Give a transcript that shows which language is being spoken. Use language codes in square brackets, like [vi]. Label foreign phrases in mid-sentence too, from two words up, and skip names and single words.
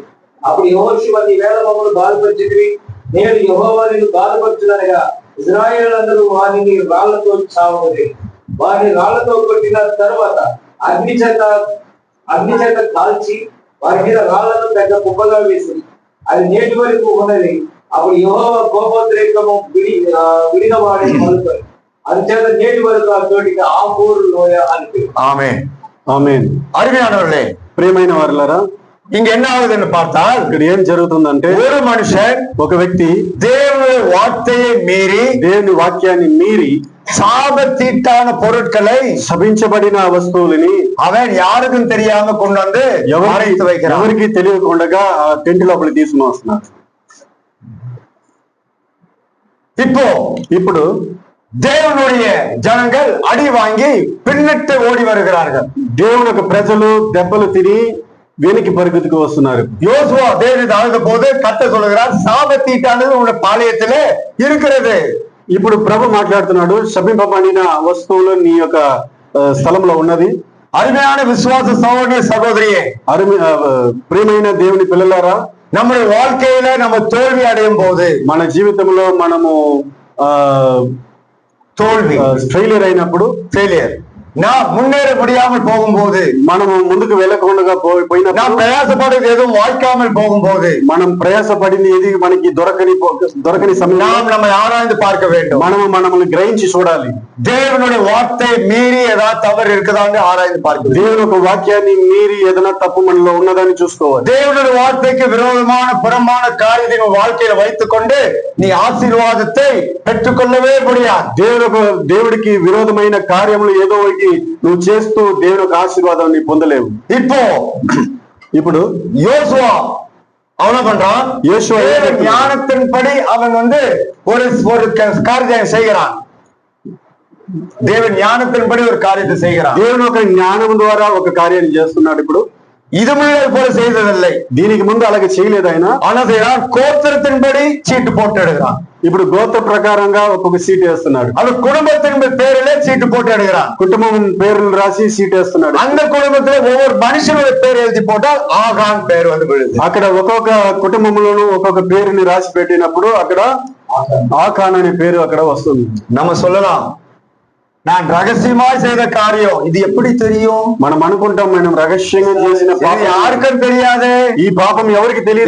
[te] అప్పుడు యెహోషువ నీ వేల మమ్మల్ని బాధపరిచితివి, నేను యెహోవా నిన్ను బాధపరచుననగా ఇశ్రాయేలందరూ వారిని రాళ్లతో చావగొట్టి వారిని రాళ్లతో కొట్టిన తర్వాత అగ్ని చేత కాల్చి వారి మీద రాళ్లను పెద్ద కుప్పగా వేసింది. అది నేటి వరకు ఉన్నది. అప్పుడు యెహోవా కోపోద్రేకము విడిన వాడే మొదలుకొని அதுచేత [ta] நேற்று வரைக்கும் [te] ఆ చోటికి ఆకూరు లోయ అని పేరు. [ta] ஆமென். [te] ఆమేన్. [ta] அருமையானவர்களே, [te] ప్రియమైన వారలారా, [ta] இங்க என்ன ஆகுதுன்னு பார்த்தால் [te] ఇక్కడ ఏం జరుగుతుందంటే [ta] ஒரு மனுஷன் [te] ఒక వ్యక్తి [ta] தேவனுடைய வார்த்தையை மீறி [te] దేవుని వాక్యాన్ని మీరి [ta] சாபத்தீட்டான பொருட்களை [te] శపించబడిన వస్తువులని [ta] அவன் யாருக்கும் தெரியாம கொண்டு வந்து மறைத்து வைக்கிறான். [te] ఎవరికి తెలియకుండా ఆ టెంట్ లోపల తీసుకుని వస్తున్నారు. [ta] ఇప్పుడు தேவனுடைய ஜனங்கள் அடி வாங்கி பின்னிட்டு ஓடி வருகிறார்கள். [te] దేవుని యొక్క ప్రజలు దెబ్బలు తిని వెనక్కి పరిగెత్తుకు వస్తున్నారు. [ta] யோசுவா தேவனுக்கு அழுத போது கத்த சொல்லுகிறார், சாபத்தீட்டானது உங்க பாளையத்திலே இருக்கிறது. [te] ఇప్పుడు ప్రభు మాట్లాడుతున్నాడు, శపింపబడిన వస్తువులు నీ యొక్క స్థలంలో ఉన్నది. [ta] அருமையான விசுவாச சகோதர சகோதரியே, [te] ప్రియమైన దేవుని పిల్లలారా, [ta] நம்முடைய வாழ்க்கையில நம்ம தோல்வி அடையும் போது, [te] మన జీవితంలో మనము [ta] தோல்வி [te] ఫెయిలియర్ అయినప్పుడు, [ta] ஃபெயிலியர், நான் முன்னேற முடியாமல் போகும்போது, [te] మనము ముందుకు వెళ్ళకుండా పోయిన [ta] நாம் பிரயாசப்படுறது எதுவும் வாய்க்காமல் போகும்போது, [te] మనం ప్రయాసపడింది ఏది మనకి దొరకని సమయం [ta] நாம் நம்மை ஆராய்ந்து பார்க்க வேண்டும். [te] మనల్ని గ్రహించి చూడాలి. [ta] தேவனுடைய வார்த்தை மீறி ஏதாவது தவறு இருக்குதான்னு ஆராய்ந்து பார்க்க. [te] దేవుని ఒక వాక్యాన్ని మీరి ఏదైనా తప్పు మనలో ఉన్నదని చూసుకోవాలి. [ta] தேவனுடைய வார்த்தைக்கு விரோதமான புறமான காரியத்தை உன் வாழ்க்கையில வைத்துக் கொண்டு நீ ஆசீர்வாதத்தை பெற்றுக்கொள்ளவே முடியாது. [te] దేవుడికి విరోధమైన కార్యములు ఏదో ఒకటి నువ్వు చేస్తూ దేవుని యొక్క ఆశీర్వాదాన్ని పొందలేవు. ఇప్పుడు [ta] யோசுவா அவன பண்றான், யோசுவா ஞானத்தின்படி அவன் ஒரு காரியத்தை செய்கிறான். தேவன் ஞானத்தின்படி ஒரு காரியத்தை செய்கிறான். [te] దేవుని ఒక జ్ఞానం ద్వారా ఒక కార్యాన్ని చేస్తున్నాడు. ఇప్పుడు [ta] இது முன்னாடி போல செய்ததில்லை, [te] దీనికి ముందు అలాగే చేయలేదు ఆయన. [ta] ஆனால் கோத்திரத்தின்படி சீட்டு போட்டு எடுக்கிறான். [te] ఇప్పుడు గోత్ర ప్రకారంగా ఒక్కొక్క సీట్ వేస్తున్నాడు. [ta] அது குடும்பத்தின் பேரிலே சீட்டு போட்டு எடுக்கிறான். [te] కుటుంబం పేర్లు రాసి సీట్ వేస్తున్నాడు. [ta] அந்த குடும்பத்துல ஒவ்வொரு மனுஷனுடைய பேர் எழுதி போட்டால் ஆகான் பேர் விழுது. [te] అక్కడ ఒక్కొక్క కుటుంబంలోనూ ఒక్కొక్క పేరుని రాసి పెట్టినప్పుడు అక్కడ ఆకాన్ అనే పేరు అక్కడ వస్తుంది. [ta] நம்ம சொல்லலாம், நான் ரகசியமாய் செய்த காரியம் இது எப்படி தெரியும்? [te] మనం అనుకుంటాం మనం రహస్యంగా చేసిన పాపం [ta] யாருக்கும் தெரியாது, [te] ఈ పాపం ఎవరికి తెలియదు,